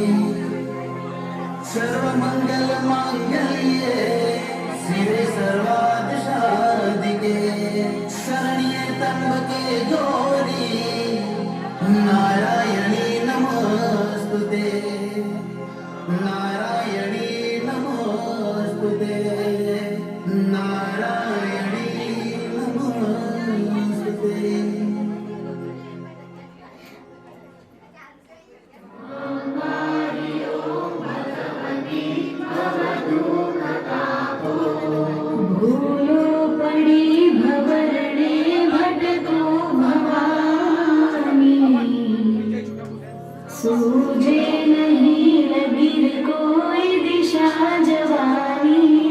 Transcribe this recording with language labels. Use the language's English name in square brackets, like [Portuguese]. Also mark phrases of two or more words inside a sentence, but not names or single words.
[Sanskrit] सर्वमंगलमांगल्ये शिवे सर्वार्थसाधिके शरण्ये त्र्यंबके गौरी नारायणी नमोस्तुते नारायणी नमोस्तुते नारायणी नमोस्तुते [Gujarati] ભૂલો પડી ભવરણે ભટકો ભવાની સૂઝે નહીં લગીર કોઈ દિશા જવાની